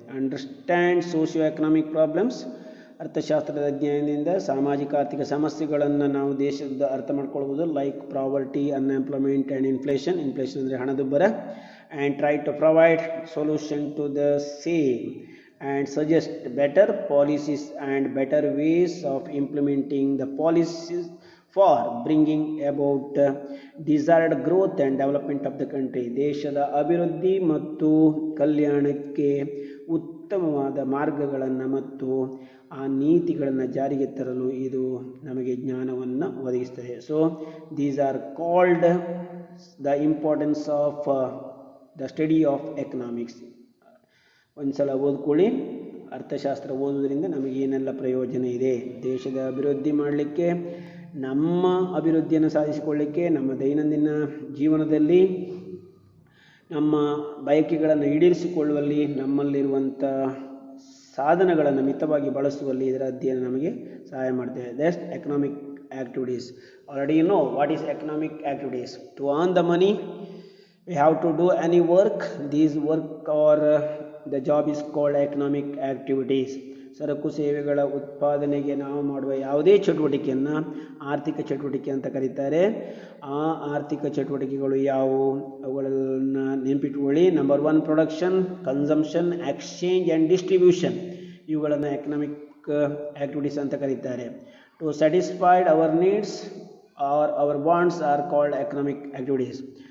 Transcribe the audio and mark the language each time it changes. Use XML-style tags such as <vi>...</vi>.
<en>Understand socio economic problems.</en> <kn>ಅರ್ಥಶಾಸ್ತ್ರದ ಅಧ್ಯಯನದಿಂದ ಸಾಮಾಜಿಕ ಆರ್ಥಿಕ ಸಮಸ್ಯೆಗಳನ್ನು ನಾವು ದೇಶದ ಅರ್ಥ ಮಾಡ್ಕೊಳ್ಬೋದು.</kn> <en>Like poverty, unemployment and inflation.</en> <kn>Inflation ಅಂದರೆ ಹಣದುಬ್ಬರ.</kn> <en>And try to provide solution to the same and suggest better policies and better ways of implementing the policies for bringing about desired growth and development of the country.</en> <kn>ದೇಶದ ಅಭಿವೃದ್ಧಿ ಮತ್ತು ಕಲ್ಯಾಣಕ್ಕೆ ಉತ್ತಮವಾದ ಮಾರ್ಗಗಳನ್ನು ಮತ್ತು ಆ ನೀತಿಗಳನ್ನು ಜಾರಿಗೆ ತರಲು ಇದು ನಮಗೆ ಜ್ಞಾನವನ್ನು ಒದಗಿಸ್ತದೆ.</kn> <en>So these are called the importance of the study of economics.</en> <kn>ಒಂದು ಸಲ ಓದ್ಕೊಳ್ಳಿ. ಅರ್ಥಶಾಸ್ತ್ರ ಓದುವುದರಿಂದ ನಮಗೇನೆಲ್ಲ ಪ್ರಯೋಜನ ಇದೆ. ದೇಶದ ಅಭಿವೃದ್ಧಿ ಮಾಡಲಿಕ್ಕೆ, ನಮ್ಮ ಅಭಿವೃದ್ಧಿಯನ್ನು ಸಾಧಿಸಿಕೊಳ್ಳಲಿಕ್ಕೆ, ನಮ್ಮ ದೈನಂದಿನ ಜೀವನದಲ್ಲಿ ನಮ್ಮ ಬಯಕೆಗಳನ್ನು ಈಡೇರಿಸಿಕೊಳ್ಳುವಲ್ಲಿ, ನಮ್ಮಲ್ಲಿರುವಂಥ ಸಾಧನಗಳನ್ನು ಮಿತವಾಗಿ ಬಳಸುವಲ್ಲಿ ಇದರ ಅಧ್ಯಯನ ನಮಗೆ ಸಹಾಯ ಮಾಡ್ತದೆ.</kn> <en>That economic activities. Already you know what is economic activities. To earn the money we have to do any work. These work or the job is called economic activities.</en> <kn>ಸರಕು ಸೇವೆಗಳ ಉತ್ಪಾದನೆಗೆ ನಾವು ಮಾಡುವ ಯಾವುದೇ ಚಟುವಟಿಕೆಯನ್ನು ಆರ್ಥಿಕ ಚಟುವಟಿಕೆ ಅಂತ ಕರೀತಾರೆ. ಆ ಆರ್ಥಿಕ ಚಟುವಟಿಕೆಗಳು ಯಾವುವು ಅವುಗಳನ್ನು ನೆನಪಿಟ್ಕೊಳ್ಳಿ.</kn> <en>Number 1 production, consumption, exchange and distribution.</en> <kn>ಇವುಗಳನ್ನು ಎಕನಾಮಿಕ್ ಆ್ಯಕ್ಟಿವಿಟೀಸ್ ಅಂತ ಕರೀತಾರೆ.</kn> <en>To satisfied our needs or our wants are called economic activities.</en>